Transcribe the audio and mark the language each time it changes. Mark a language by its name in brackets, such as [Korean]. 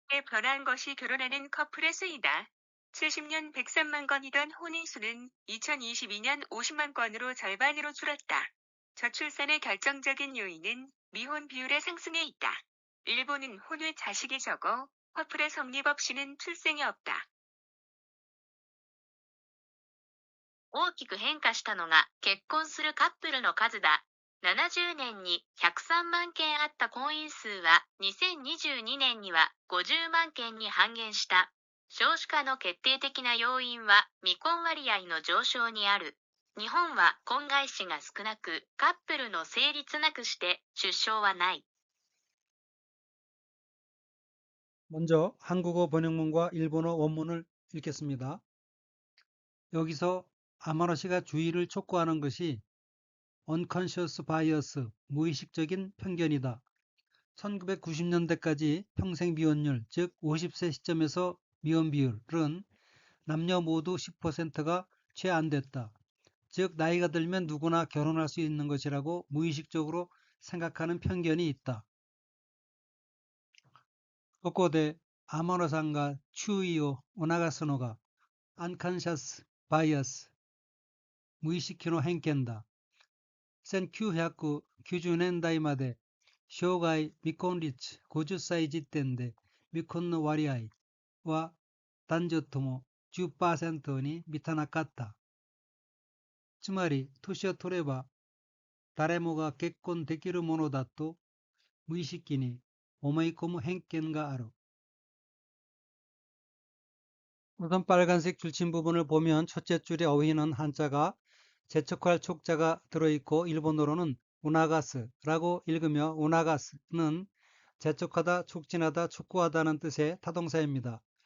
[Korean] 변한 것이 결혼하는 커플의 수이다. 70년 103만 건이던 혼인수는 2022년 50만 건으로 절반으로 줄었다. 저출산의 결정적인 요인은 미혼 비율의 상승에 있다. 일본은 혼외 자식이 적어 커플의 성립 없이는 출생이 없다. [Japanese] 大きく変化したのが結婚するカップルの数だ。 70年に103万件あった婚姻数は2022年には50万件に半減した。少子化の決定的な要因は未婚割合の上昇にある。日本は婚外子が少なく、カップルの成立なくして出生はない。 [Korean] 먼저 한국어 번역문과 일본어 원문을 읽겠습니다. 여기서 아마노 씨가 주의를 촉구하는 것이 unconscious bias, 무의식적인 편견이다. 1990년대까지 평생 미혼율, 즉 50세 시점에서 미혼 비율은 남녀 모두 10%가 채 안 됐다. 즉 나이가 들면 누구나 결혼할 수 있는 것이라고 무의식적으로 생각하는 편견이 있다. [Japanese] ここで天野さんが注意を促すのがunconscious bias、無意識の偏見だ。 1990年代まで生涯未婚率50歳時点で未婚の割合は男女とも 10% に満たなかった。つまり年を取れば誰もが結婚できるものだと無意識に思い込む偏見がある。 [Korean] 우선 빨간색 줄침 부분을 보면 첫째 줄의 어휘는 한자가 재촉할 촉자가 들어있고 일본어로는 우나가스라고 읽으며 우나가스는 재촉하다, 촉진하다, 촉구하다는 뜻의 타동사입니다.